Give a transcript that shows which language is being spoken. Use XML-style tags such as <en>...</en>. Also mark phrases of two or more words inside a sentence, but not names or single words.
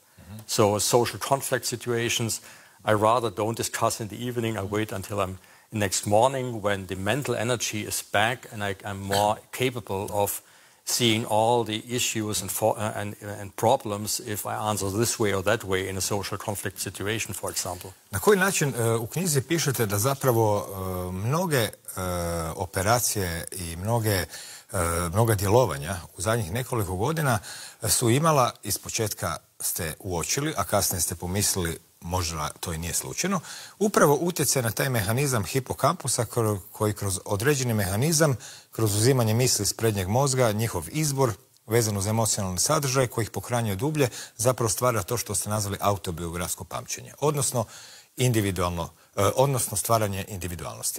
<en>So social conflict situations, I rather don't discuss in the evening. I wait until I'm next morning when the mental energy is back and I'm more capable of seeing all the issues and problems if I answer this way or that way in a social conflict situation, for example.</en> <hr>Na koji način u knjizi pišete da zapravo mnoge operacije i mnoga djelovanja u zadnjih nekoliko godina su imala, ispočetka ste uočili, a kasnije ste pomislili možda to i nije slučajno, upravo utjecaj na taj mehanizam hipokampusa koji kroz određeni mehanizam, kroz uzimanje misli iz prednjeg mozga, njihov izbor vezan uz emocionalni sadržaj koji ih pokranjuje dublje, zapravo stvara to što ste nazvali autobiografsko pamćenje, odnosno individualno odnosno stvaranje individualnosti.</hr>